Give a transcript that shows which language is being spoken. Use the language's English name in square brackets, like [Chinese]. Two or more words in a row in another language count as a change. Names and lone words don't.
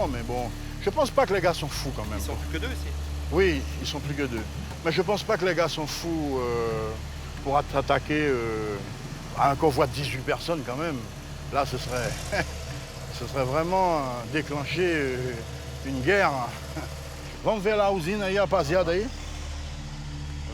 [French] Mais bon, je pense pas que les gars sont fous quand même. Ils sont plus que deux ici? Oui, ils sont plus que deux. Mais je pense pas que les gars sont fous pour attaquer un convoi de 18 personnes quand même. Là, ce serait vraiment déclencher une guerre. [Portuguese] Vamos ver lá a usina aí, rapaziada aí.